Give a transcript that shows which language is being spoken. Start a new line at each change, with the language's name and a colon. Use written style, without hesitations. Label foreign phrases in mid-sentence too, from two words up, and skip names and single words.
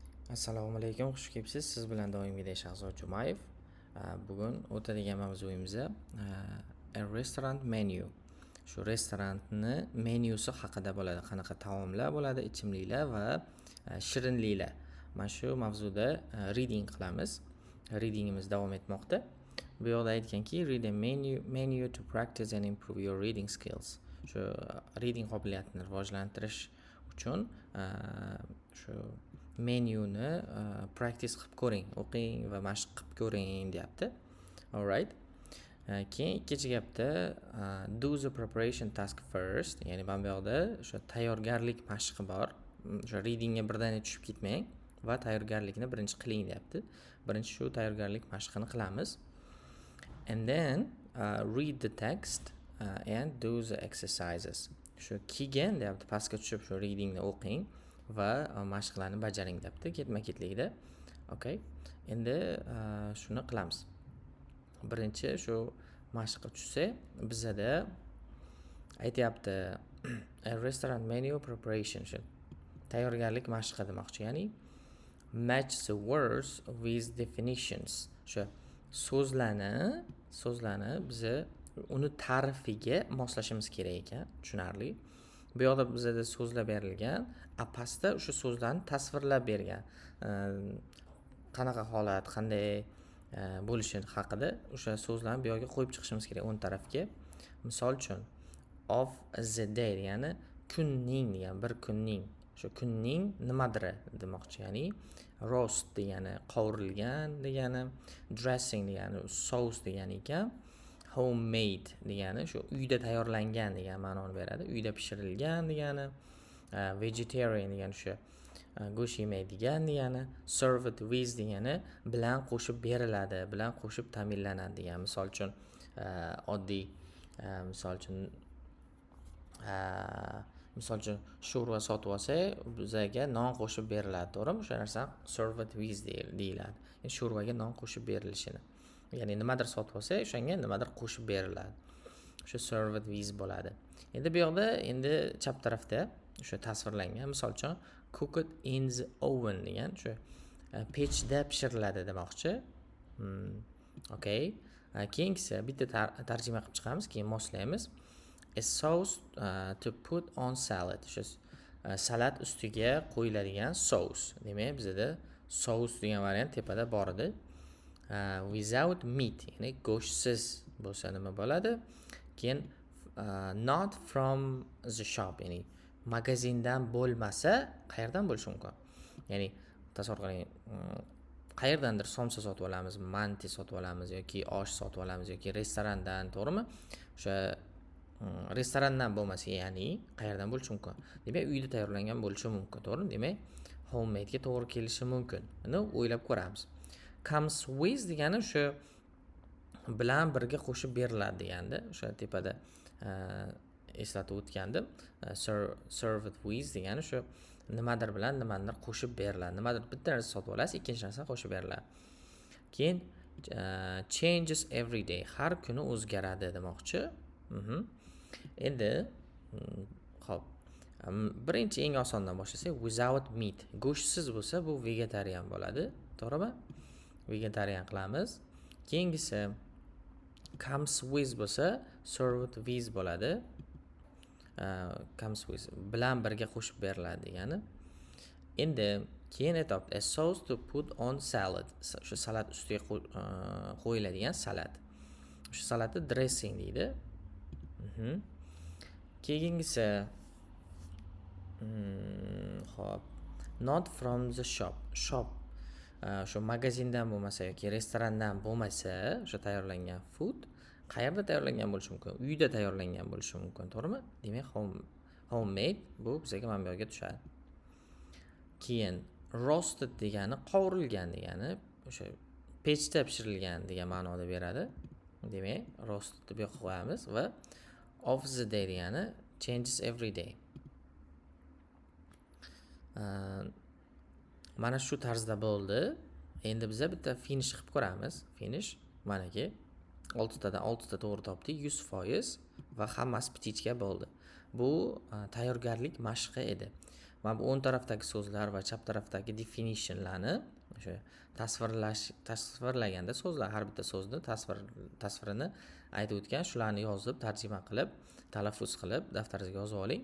Uzbek: Assalomu alaykum, xush kelibsiz. Siz bilan doimgidek Shahzod Jumayev. Bugun o'tadigan mavzuyimiz
English: a restaurant menu.
Uzbek: Shu restoranni menyusi haqida bo'ladi. Qanaqa taomlar bo'ladi, ichimliklar va shirinliklar. Mana shu mavzuda reading qilamiz. Readingimiz davom etmoqda. Bu yoqda aytganki,
English: read a menu to practice and improve your reading skills.
Uzbek: Shu reading qobiliyatini rivojlantirish uchun shu menyuni practice qilib ko'ring, o'qing va mashq qilib ko'ring deyapti.
English: Alright.
Uzbek: Keyin ikkinchi gapda
English: do the preparation task first,
Uzbek: ya'ni mana bu yoqda o'sha tayyorgarlik mashqi bor. O'sha readingga birdaniga tushib ketmang va tayyorgarlikni birinchi qiling deyapti. Birinchi shu tayyorgarlik mashqini qilamiz.
English: And then read the text and do the exercises.
Uzbek: Shu keyin deyapti, pastga tushib shu readingni o'qing va mashqlarni bajaring deyapti, ketma-ketlikda. Okay. Endi shuni qilamiz. Birinchi shu mashqqa tushsa, bizada aytayapti
English: a restaurant menu preparation,
Uzbek: shu tayyorgarlik mashqi demoqchi, ya'ni
English: match the words with definitions.
Uzbek: Shu so'zlarni biz uni ta'rifiga moslashimiz kerak ekan, tushunarli. Bu yoqda bizda so'zlar berilgan, pastda o'sha so'zlarni tasvirlab bergan. Qanaqa holat, qanday bo'lishi haqida o'sha so'zlarni bu yoqqa qo'yib chiqishimiz kerak o'ng tarafga. Misol uchun
English: of the day,
Uzbek: ya'ni kunning degan, bir kunning, o'sha kunning nimadiri demoqchi, ya'ni roast degani qovurilgan degani, dressing degani sous degani ekan. Homemade degani shu uyda tayyorlangan degan ma'noni beradi. Uyda pishirilgan degani. Vegetarian degani shu go'sht yemaydigan degani.
English: Served with
Uzbek: degani bilan qo'shib beriladi, bilan qo'shib ta'minlanadi degan. Misol uchun oddiy misol uchun sho'rva sotib olsa, bizga non qo'shib beriladi, to'g'rimi? O'sha narsa
English: served with
Uzbek: deyiladi. Ya'ni sho'rvaga non qo'shib berilishini. Ya'ni nimadir sotib olsa, o'shanga nimadir qo'shib beriladi. O'sha
English: served with
Uzbek: bo'ladi. Endi bu yoqda endi chap tarafda o'sha tasvirlangan, misol uchun
English: cooked in the oven
Uzbek: degan, shu pechda pishiriladi demoqchi. Okay. Keyingisi bitta tarjima qilib chiqamiz, keyin moslaymiz.
English: A sauce to put on salad.
Uzbek: Shu salat ustiga qo'yiladigan sauce. Demak, bizda sauce degan variant tepada bor edi.
English: Without meat,
Uzbek: ya'ni go'shtsiz bo'lsa nima bo'ladi?
English: Keyin not from the shop,
Uzbek: ya'ni magazindan bo'lmasa, qayerdan bo'lishi mumkin? Ya'ni tasavvur qiling, qayerdandir somsa sotib olamiz, manti sotib olamiz yoki osh sotib olamiz yoki restorandan, to'g'rimi? O'sha restorandan bo'lmasa, ya'ni qayerdan bo'lishi mumkin? Demak, uyda tayyorlangan bo'lishi mumkin, to'g'rimi? Demak, homemade ga to'g'ri kelishi mumkin. Buni o'ylab ko'ramiz.
English: Comes with
Uzbek: degani o'sha bilan birga qo'shib beriladi deganda, o'sha tepada eslatib o'tgandim.
English: Served with
Uzbek: degani o'sha nimadir bilan nimadir qo'shib beriladi. Nimadir bitta narsa sotib olasiz, ikkinchi narsa qo'shib beriladi.
English: Keyin changes every day,
Uzbek: har kuni o'zgaradi demoqchi. Endi xo'p, birinchi eng osondan boshlasak,
English: without meat,
Uzbek: go'shtsiz bo'lsa bu vegetarian bo'ladi, to'g'rimi? Vegetarian qilamiz. Keyingisi
English: comes with
Uzbek: bo'lsa
English: served with
Uzbek: bo'ladi.
English: Comes with
Uzbek: bilan birga qo'shib beriladi degani. Endi keyin aytibdi
English: a sauce to put on salad.
Uzbek: O'sha salat ustiga qo'yiladigan salat. O'sha salatni dressing deydi. Keyingisi hop,
English: not from the shop.
Uzbek: Shop shu magazindan bo'lmasa yoki restorandan bo'lmasa, o'sha tayyorlangan food qayerda tayyorlangan bo'lishi mumkin? Uyda tayyorlangan bo'lishi mumkin, to'g'rimi? Demak, homemade bu bizga mana bu yerga tushadi. Keyin roasted degani qovurilgan degani, o'sha pechda pishirilgan degan ma'noda beradi. Demak, roasted deb qo'yamiz va
English: of the day
Uzbek: degani
English: changes every day.
Uzbek: Mana shu tarzda bo'ldi. Endi biz bitta finish qilib ko'ramiz. Finish manaki 6 tadan 6 ta to'g'ri topdik, 100% va hammasi ptichka bo'ldi. Bu tayyorgarlik mashqi edi. mana bu o'ng tarafdagi so'zlar va chap tarafdagi definitionlarni o'sha tasvirlaganda so'zlar har bitta so'zni tasvirini aytib o'tgan, shularni yozib tarjima qilib talaffuz qilib daftaringizga yozib oling.